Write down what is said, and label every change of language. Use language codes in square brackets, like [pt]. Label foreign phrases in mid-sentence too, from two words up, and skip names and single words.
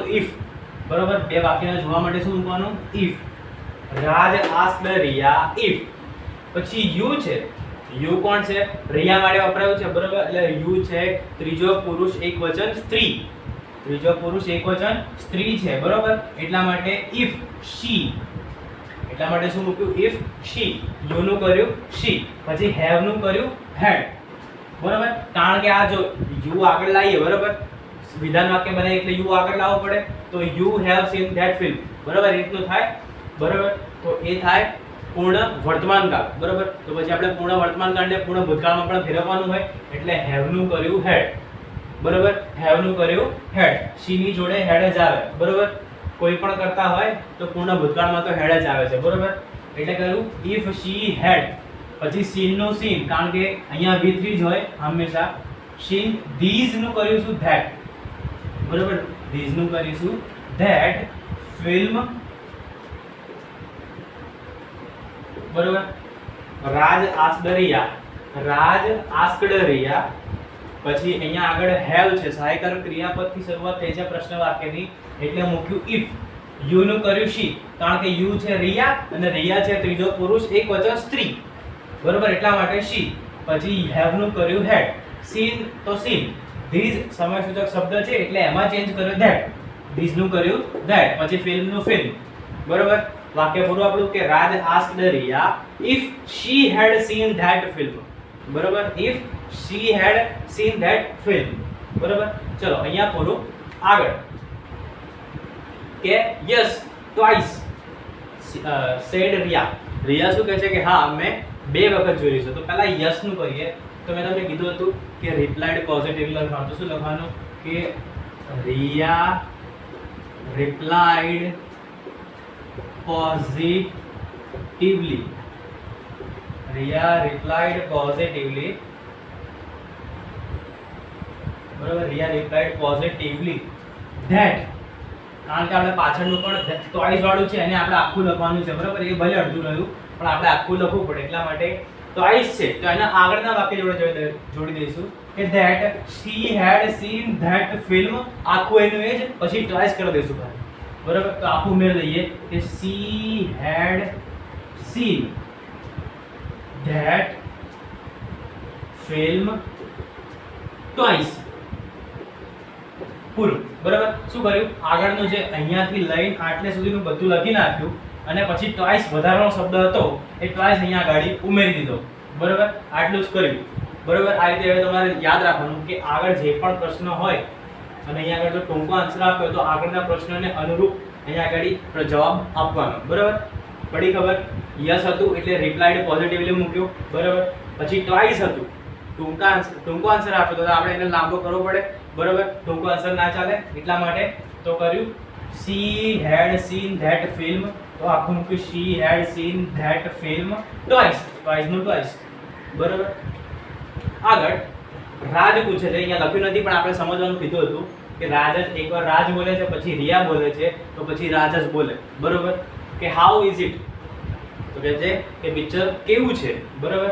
[gu] ઇફ, બરાબર. 2 વાક્યને જોવા માટે શું મૂકવાનું? ઇફ. [en] Raj asked Riya if. [gu] પછી યુ છે, યુ કોણ છે? રિયા માટે વપરાયું છે, બરાબર. એટલે યુ છે ત્રીજો પુરુષ એકવચન સ્ત્રી. ત્રીજો પુરુષ એકવચન સ્ત્રી છે, બરોબર. એટલા માટે [en] if she, [gu] એટલા માટે શું મૂક્યું? [en] if she. [gu] you નું કર્યું she, પછી have નું કર્યું had, બરોબર. કારણ કે આ જો you આગળ લાવીએ, બરોબર, વિધાન વાક્ય બને એટલે you આગળ લાવવો પડે, તો [en] you have seen that film, [gu] બરોબર, એ રીતનું થાય, બરોબર. તો એ થાય પૂર્ણ વર્તમાન કાળ, બરોબર. તો પછી આપણે પૂર્ણ વર્તમાન કાળને પૂર્ણ ભૂતકાળમાં પણ ફેરવવાનું હોય એટલે have નું કર્યું had, બરોબર. have નું કર્યું had. she ની જોડે had જ આવે, બરોબર. કોઈ પણ કરતા હોય તો પૂર્ણ ભૂતકાળમાં તો had જ આવે છે, બરોબર. એટલે કહ્યું [en] if she had, [gu] પછી seen નું seen, કારણ કે અહીંયા V3 જ હોય હંમેશા. [en] seen. [gu] these નું કરીશું that, બરોબર. these નું કરીશું [en] that film, [gu] બરોબર. રાજ asked રિયા, રાજ asked રિયા, પછી અહીંયા આગળ have છે, સહાયકારક ક્રિયાપદથી શરૂઆત થઈ છે પ્રશ્ન વાક્યની, એટલે મૂક્યું if. you નું કર્યું she, કારણ કે you છે રિયા અને રિયા છે ત્રીજો પુરુષ એકવચન સ્ત્રી, બરોબર. એટલા માટે she. પછી have નું કર્યું had. seen તો seen. these સમયસૂચક શબ્દ છે એટલે એમાં ચેન્જ કર્યો that. these નું કર્યું that. પછી film નું film, બરોબર. વાક્ય પૂરું આપણું કે રાજ asked રિયા [en] if she had seen that film, [gu] બરોબર. [en] if she had seen that film, [gu] બરોબર. ચલો અહીંયા પૂરું. આગળ કે [en] yes twice said રિયા. [gu] રિયા શું કહે છે કે હા અમે બે વખત જોઈ છે. તો પહેલા yes નું કરીએ. તો મેં તમને કીધું હતું કે [en] replied positively [gu] લખવાનું. તો શું લખવાનું કે રિયા [en] replied positively. રિયા replied positively, [gu] બરોબર. [en] રિયા replied positively that, [gu] કારણ કે આપણે પાછળનું પણ twice વાળું છે એને આપણે આખું લખવાનું છે, બરોબર. એ ભલે અડધું રહ્યું પણ આપણે આખું લખવું પડે, એટલા માટે twice છે તો એના આગળના વાક્ય જોડે જોડી દઈશું કે [en] that she had seen that film, [gu] આખું એનું એ જ, પછી twice કરી દઈશું, બરોબર. તો આખું ઉમેરી દઈએ કે [en] she had seen that film twice, [gu] પૂરું, બરાબર. શું કર્યું? આગળનું જે અહીંયાથી લઈને આટલે સુધીનું બધું લખી નાખ્યું અને પછી twice વધારાનો શબ્દ હતો એ twice અહીંયા ગાડી ઉમેરી દીધો, બરાબર. આટલું જ કર્યું, બરાબર. આ રીતે હવે તમારે યાદ રાખવાનું કે આગળ જે પણ પ્રશ્ન હોય અને અહીંયા આગળ જો ટૂંકો આન્સર આપ્યો તો આગળના પ્રશ્નને અનુરૂપ અહીંયા આગળ જવાબ આપવાનો, બરાબર. પડી ખબર? યસ હતું એટલે [en] replied positively [gu] મૂક્યું, બરાબર. પછી ટ્વાઇસ હતું, ટૂંકો આન્સર આપ્યો તો આપણે એને લાંબો કરવો પડે, બરાબર. ટૂંકો આન્સર ના ચાલે એટલા માટે તો કર્યું [en] she had seen that film, [gu] તો આખું મૂક્યું [en] she had seen that film twice, [gu] નું twice, બરાબર. આગળ રાજ પૂછે છે, અહીંયા લખ્યું નથી પણ આપણે સમજવાનું કીધું હતું કે રાજ જ એકવાર રાજ બોલે છે પછી રિયા બોલે છે તો પછી રાજ જ બોલે, બરાબર. કે [en] how is it, [gu] તો કહે છે કે પિક્ચર કેવું છે, બરાબર.